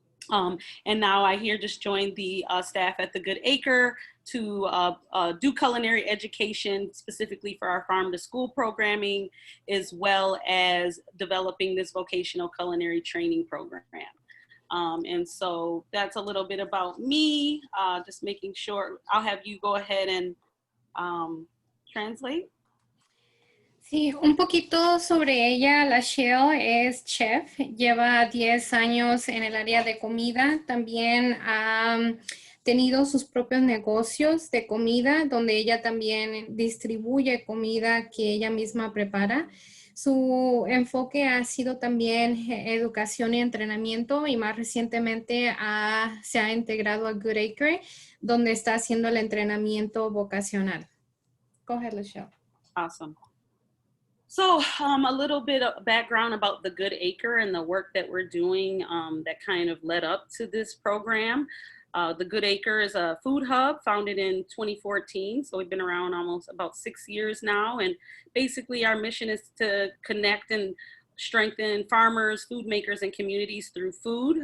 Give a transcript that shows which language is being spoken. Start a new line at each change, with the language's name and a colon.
English: And now I here just joined the staff at the Good Acre to do culinary education specifically for our farm to school programming, as well as developing this vocational culinary training program. And so that's a little bit about me, just making sure. I'll have you go ahead and translate.
Spanish: Sí, un poquito sobre ella. Lachelle es chef, lleva 10 años en el área de comida. También ha tenido sus propios negocios de comida, donde ella también distribuye comida que ella misma prepara. Su enfoque ha sido también educación y entrenamiento, y más recientemente se ha integrado a Good Acre, donde está haciendo el entrenamiento vocacional.
English: Go ahead, Lachelle. Awesome. So a little bit of background about the Good Acre and the work that we're doing that kind of led up to this program. The Good Acre is a food hub founded in 2014. So we've been around almost about 6 years now. And basically our mission is to connect and strengthen farmers, food makers, and communities through food.